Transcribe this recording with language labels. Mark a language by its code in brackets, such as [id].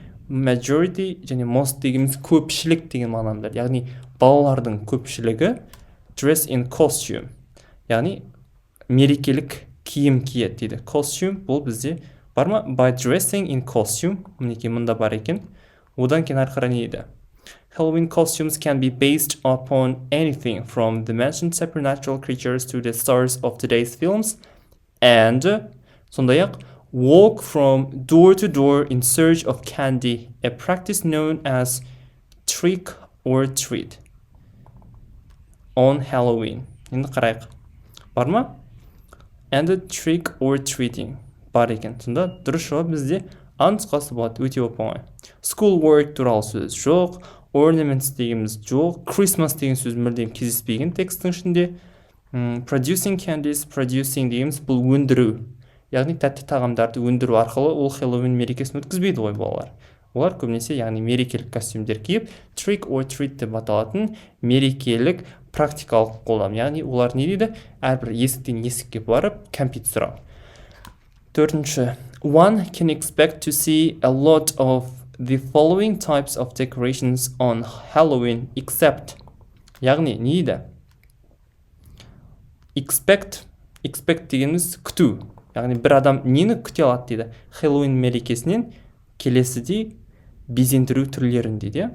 [kk] Majority және most дегеніміз көпшілік деген мағынамдар. Яғни балалардың көпшілігі [en] dress in costume. [kk] Яғни мерекелік киім киеді дейді. Costume бұл бізде бар ма? [en] By dressing in costume. [kk] Мінекей мұнда бар екен. Одан кейін арқара не еді? [en] Halloween costumes can be based upon anything from the mentioned supernatural creatures to the stars of today's films and [kk] сондай-ақ [en] walk from door to door in search of candy, a practice known as trick or treat. on Halloween. [kk] Енді қарайық. Бар ма? [en] And trick or treating. [kk] Бар екен. Сонда дұрыс жауап бізде А нұсқасы болады. Өте оп-оңай. [en] School work [kk] туралы сөз жоқ. Ornaments дегеніміз жоқ. Christmas деген сөз мүлдем кездеспеген тексттің ішінде. [en] Producing candies, producing [kk] дегеніміз бұл өндіру. Яғни тәтті тағамдарды өндіру арқылы ол Хэллоуин мерекесін өткізбейді ғой балалар. Олар көбінесе яғни мерекелік костюмдер киіп, [en] trick or treat [kk] деп аталатын мерекелік практикалық қолдам. Яғни олар не дейді? Әрбір есіктен есікке барып, кәмпит сұрау. Төртінші. [en] One can expect to see a lot of the following types of decorations on Halloween except. [kk] Яғни не дейді? Expect дегеніміз күту. Яғни бір адам нені күте алады дейді? Хэллоуин мерекесінен келесідей безендіру түрлерін дейді.